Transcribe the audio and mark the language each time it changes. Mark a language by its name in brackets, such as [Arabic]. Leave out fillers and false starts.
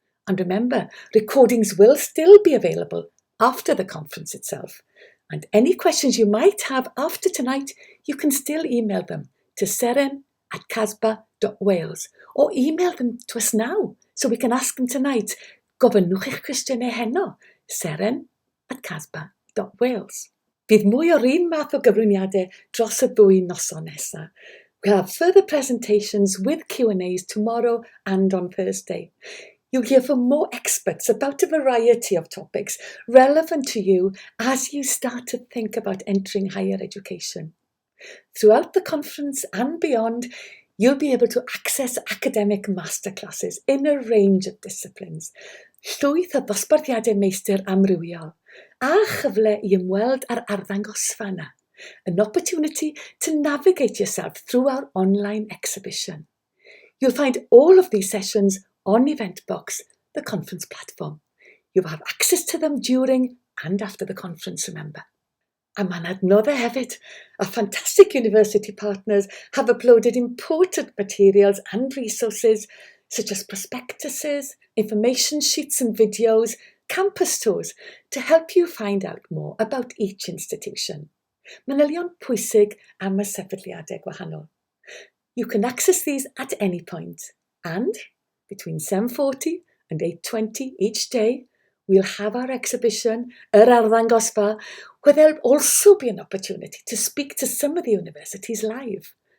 [English] And remember, recordings will still be available after the conference itself. And any questions you might have after tonight, you can still email them to seren@casba.wales or email them to us now so we can ask them tonight. [Welsh] Gofynnwch eich cwestiynau heno, seren@casba.wales. Bydd mwy o'r un math o gyflwyniadau dros y 2 noson nesaf. [English] We'll have further presentations with Q&As tomorrow and on Thursday. You'll hear from more experts about a variety of topics relevant to you as you start to think about entering higher education. Throughout the conference and beyond, you'll be able to access academic masterclasses in a range of disciplines, [Welsh] llwyth o ddosbarthiadau meistr amrywiol, a chyfle I ymweld ar arddangosfa yna, [English] an opportunity to navigate yourself through our online exhibition. You'll find all of these sessions on Eventbox, the conference platform. You'll have access to them during and after the conference, remember. [Welsh] A mae'n adnoddau hefyd. [English] Our fantastic university partners have uploaded important materials and resources such as prospectuses, information sheets and videos, campus tours to help you find out more about each institution. [Welsh] Manylion pwysig am y sefydliadau gwahanol. [English] You can access these at any point, and between 7:40 and 8:20 each day, we'll have our exhibition, Arddangosfa, where there'll also be an opportunity to speak to some of the universities live.